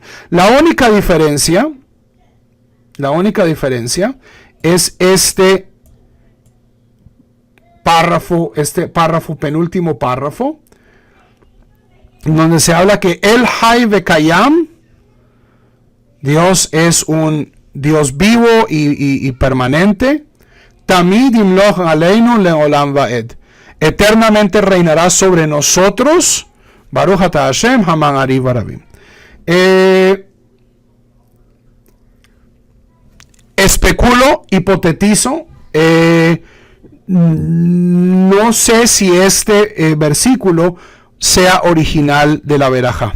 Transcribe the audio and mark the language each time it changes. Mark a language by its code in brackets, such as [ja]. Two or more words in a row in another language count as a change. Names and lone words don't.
[es] La única diferencia es este párrafo, penúltimo párrafo, donde se habla que el [he] חי וקיים, [es] Dios es un Dios vivo y permanente. [he] תמיד ימלוך עלינו לעולם ועד, [es] eternamente reinará sobre nosotros. [he] ברוך אתה השם המעריב ערבים. [es] Especulo, hipotetizo, no sé si este versículo sea original de la verajá.